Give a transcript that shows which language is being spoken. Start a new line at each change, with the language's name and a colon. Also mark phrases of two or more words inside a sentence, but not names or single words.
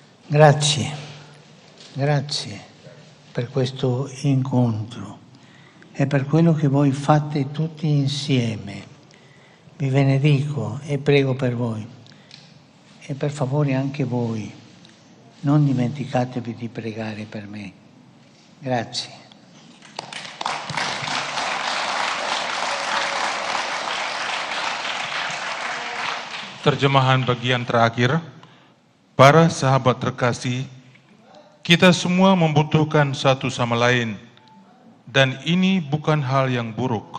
Italian: Grazie per questo incontro e per quello che voi fate tutti insieme. Vi benedico e prego per voi. E per favore anche voi, non dimenticatevi di pregare per me. Grazie.
Indonesian: Terjemahan bagian terakhir, para sahabat terkasih, kita semua membutuhkan satu sama lain, dan ini bukan hal yang buruk.